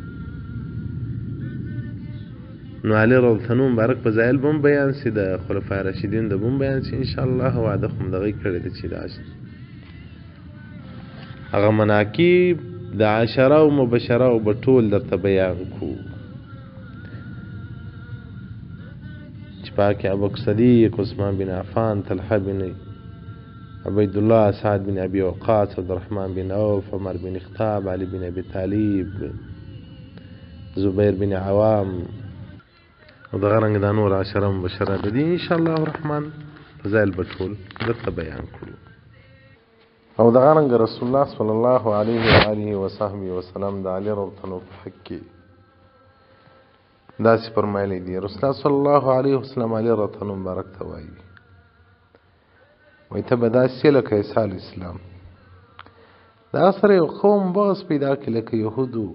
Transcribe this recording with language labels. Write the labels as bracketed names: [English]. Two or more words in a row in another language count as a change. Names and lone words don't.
[Pashto] نو علي [Arabic] رضی الله عنه [Pashto] مبارک په ځایل به هم بیان سي، د خلفای راشدین د به هم بیان سي انشاءالله. وعده خو هم دغه یې کړې ده چې د هغه مناقب د عشره او مبشره او به ټول درته بیان کړو چې پاکې ابوبکر صدیق، عثمان بن عفان، طلحه بن عبید الله، سعد بن ابي وقاص، عبدالرحمن بن عوف، عمر بن خطاب، علي بن ابي طالب، زبیر بن عوام او دغه رنګ د نور عشره مبشره د دې انشاءالله الرحمن په ځای به ټول درته بیان کړو. او دغه رنګ رسول الله [Arabic] صلی الله علیه و آله وصحبه وسلم [Pashto] د علي [Arabic] رضی الله عنه [Pashto] په حق کې داسې فرمایلی دي. رسول الله [Arabic] صلی الله علیه وسلم [Pashto] علي [Arabic] رضی الله عنه [Pashto] مبارک ته وایي وایي ته به داسې لکه عیسی [Arabic] علیه السلام. [Pashto] دا سره یو قوم بغض پیدا کړي لکه یهودو.